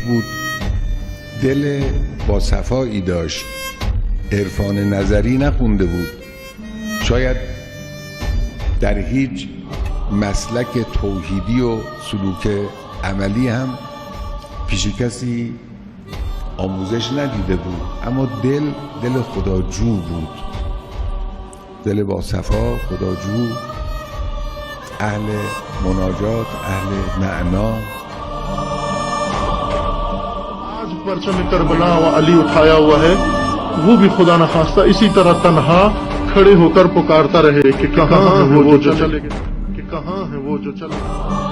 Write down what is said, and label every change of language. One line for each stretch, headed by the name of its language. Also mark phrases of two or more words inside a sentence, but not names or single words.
Persian: بود، دل با صفایی داشت، عرفان نظری نخونده بود، شاید در هیچ مسلک توحیدی و سلوک عملی هم پیش کسی آموزش ندیده بود، اما دل خداجو بود، دل با صفا، خداجو، اهل مناجات، اهل معنا.
Hindi: आज परचम करबला व अली उठाया हुआ है, वो भी खुदा न खास्ता इसी तरह तन्हा खड़े होकर पुकारता रहे कि कहाँ है वो जो चले गए, कि कहाँ है वो जो चले गए।